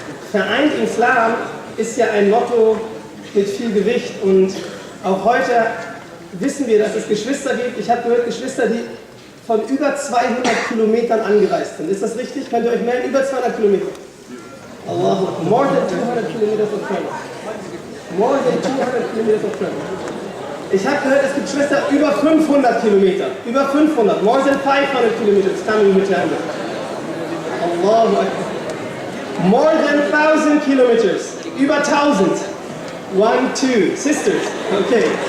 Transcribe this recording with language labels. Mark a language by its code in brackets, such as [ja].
[de] Vereint im Islam ist ja ein Motto mit viel Gewicht und auch heute wissen wir, dass es Geschwister gibt. Ich habe gehört, Geschwister, die von über 200 Kilometern angereist sind. Ist das richtig? Könnt ihr euch melden? Über 200 Kilometer. Allahu Akbar. [en] More than 200 kilometers of travel. More than 200 kilometers of travel. [de] Ich habe gehört, es gibt Schwestern über 500 Kilometer. Über 500. [en] More than 500 kilometers coming with Hamburg. Allahu Akbar. More than 1000 kilometers. [de] Über 1000. [en] 1, 2. Sisters. Okay.